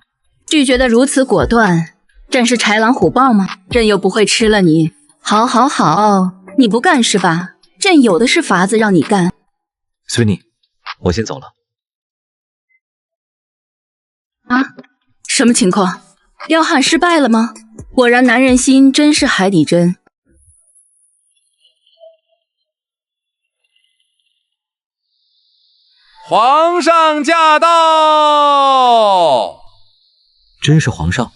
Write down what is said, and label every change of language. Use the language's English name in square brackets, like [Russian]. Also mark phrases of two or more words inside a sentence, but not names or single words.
[Chinese] 拒絕得如此果斷，朕是豺狼虎豹嗎？朕又不會吃了你。好，好，好，你不幹是吧？朕有的是法子讓你幹。隨你，我先走了。啊？什麼情況？撩漢失敗了嗎？果然男人心真是海底針。皇上駕到！真是皇上？